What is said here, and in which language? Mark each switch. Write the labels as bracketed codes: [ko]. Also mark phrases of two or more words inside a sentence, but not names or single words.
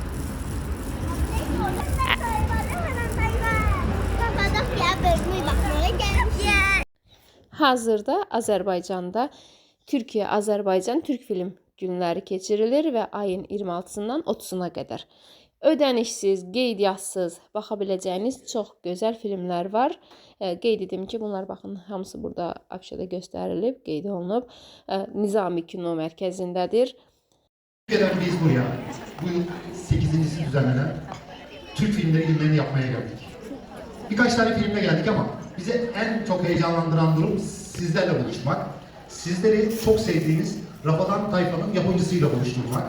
[az] Hazırda Azərbaycanda Türkiyə-Azərbaycan Türk film günləri keçirilir və ayın 26-sından 30-una qədər. Ödənişsiz, qeydiyyatssız baxa biləcəyiniz çox gözəl filmlər var. Qeyd edim ki, bunlar baxın, hamısı burada afişada göstərilib, qeyd olunub. Nizami Kino Mərkəzindədir. [tr] Türkiye'den biz buraya bu yıl 8.'si düzenlenen Türk filmleri günlerini yapmaya geldik. Birkaç tane filmle geldik ama bize en çok heyecanlandıran durum sizlerle buluşmak. Sizleri çok sevdiğiniz Rafadan Tayfa'nın yapımcısıyla buluşturmak.